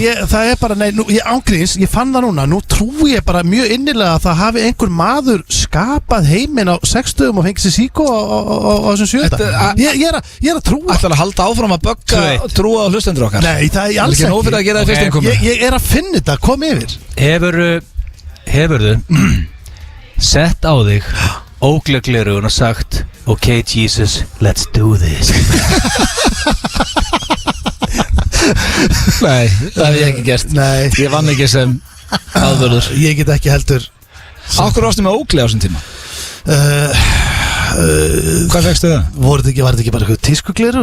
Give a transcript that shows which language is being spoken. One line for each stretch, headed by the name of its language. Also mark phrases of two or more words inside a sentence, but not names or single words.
Icelandic: Það er bara, ég ángríns, ég fann það núna. Nú trúi ég bara mjög innilega að það hafi einhver maður skapað heiminn á 60 og fengið sér síkó á þessum 7. Ég er að trúa. Ætlar að halda áfram að bögga trúa á hlustendur okkar? Nei, það er alls ekki. Ég er að finna þetta, kom yfir. Hefurðu sett á þig óglögglerugun og sagt
English: ok Jesus, let's do this?
Icelandic: Nei, það hef ég ekki gert. Nei. Ég vann ekki sem aðvörður. Ég get ekki heldur. Ákveður varstu með ógleð á þessum tíma? Hvað fegstu það? Var þetta ekki bara eitthvað tískugleru?